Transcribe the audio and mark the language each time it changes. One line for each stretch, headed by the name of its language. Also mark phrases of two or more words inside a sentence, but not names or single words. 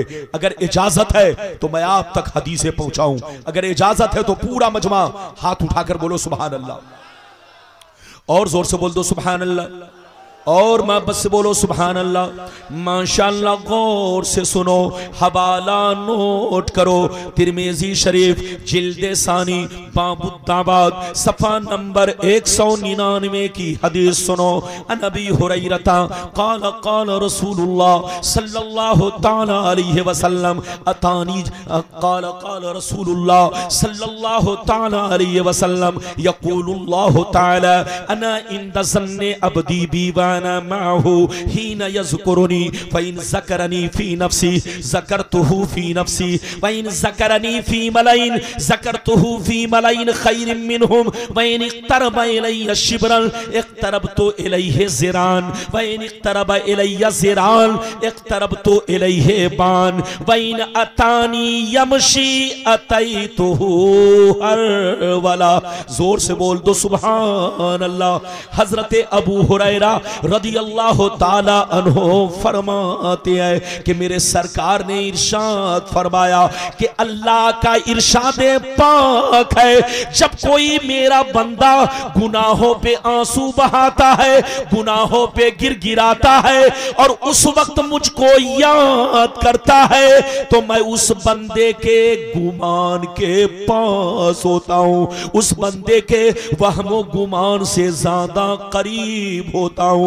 Hindi: अगर इजाजत है तो मैं आप तक हदीसें पहुंचाऊं, अगर इजाजत है तो पूरा मजमा हाथ उठाकर बोलो
Arabic: سبحان الله,
Hindi: और जोर से बोल दो
Arabic: سبحان الله,
Hindi: और मैं बस बोलो
Arabic: سبحان الله.
Hindi: माशाअल्लाह, गौर से सुनो, हवाला नोट करो। तिरमिजी शरीफ जिल्दे सानी बाबुद्दाबाद सफा नंबर 199 की हदीस सुनो।
Arabic: عن أبي هريرة قال قال رسول الله صلى الله تعالى عليه وسلم أتاني قال قال رسول الله صلى الله تعالى عليه وسلم يقول الله تعالى أنا عند ظن عبدي بي ما هو حين يذكرني فإن ذكرني في نفسي ذكرته في نفسي وإن ذكرني في ملأ ذكرته في ملأ خير منهم وإن اقترب إلي شبرا اقتربت إليه ذراعا وإن اقترب إلي ذراعا اقتربت إليه باعا وإن أتاني يمشي أتيته هرولة.
Hindi: जोर से बोल दो
Arabic: سبحان الله.
Hindi: हजरत अबू हुरैरा
Arabic: رضي الله تعالى عنه
Hindi: फरमाते हैं कि मेरे सरकार ने इरशाद फरमाया कि अल्लाह का इरशाद पाक है, जब कोई मेरा बंदा गुनाहों पे आंसू बहाता है, गुनाहों पे गिड़गिड़ाता है और उस वक्त मुझको याद करता है, तो मैं उस बंदे के गुमान के पास होता हूं, उस बंदे के वहमो गुमान से ज्यादा करीब होता हूं।